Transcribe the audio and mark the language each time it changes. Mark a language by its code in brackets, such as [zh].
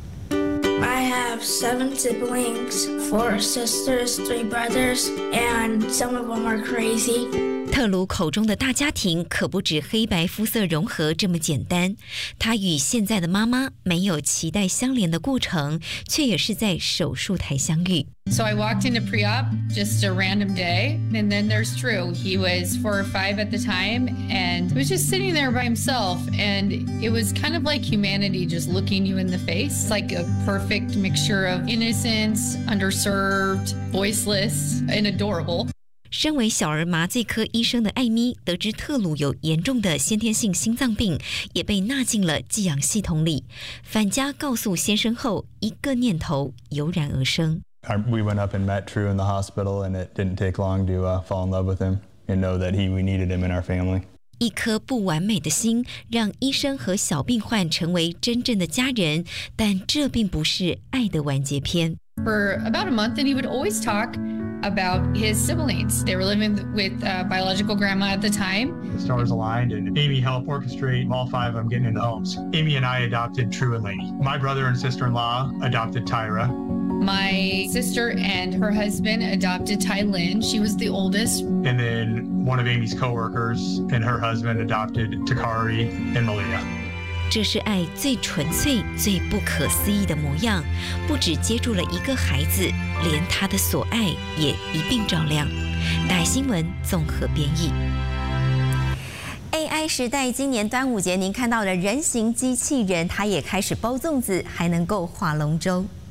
[en] I have 7 siblings, 4 sisters, 3 brothers, and some of them are crazy. [zh] 特鲁口中的大家庭可不止黑白肤色融合这么简单，他与现在的妈妈没有脐带相连的过程，却也是在手术台相遇。 [en] So I walked into pre-op just a random day, and then there's Drew. He was 4 or 5 at the time, and he was just sitting there by himself, and it was kind of like humanity just looking you in the face. It's like a perfect mixture of innocence, underserved, voiceless, and adorable. [zh] 身为小儿麻醉科医生的艾咪得知特鲁有严重的先天性心脏病，也被纳进了寄养系统里。返家告诉先生后，一个念头油然而生。 [en] We went up and met Drew in the hospital, and it didn't take long to fall in love with him and know that we needed him in our family. [zh] 一颗不完美的心让医生和小病患成为真正的家人，但这并不是爱的完结篇。 [en] For about a month, and he would always talk. About his siblings. They were living with a biological grandma at the time. The stars aligned and Amy helped orchestrate all 5 of them getting into homes. Amy and I adopted True and Lady. My brother and sister-in-law adopted Tyra. My sister and her husband adopted Tylin. She was the oldest. And then one of Amy's co-workers and her husband adopted Takari and Malia. [zh] 这是爱最纯粹、最不可思议的模样，不只接住了一个孩子，连他的所爱也一并照亮。大爱新闻综合编译。AI 时代，今年端午节您看到的人形机器人，它也开始包粽子，还能够划龙舟。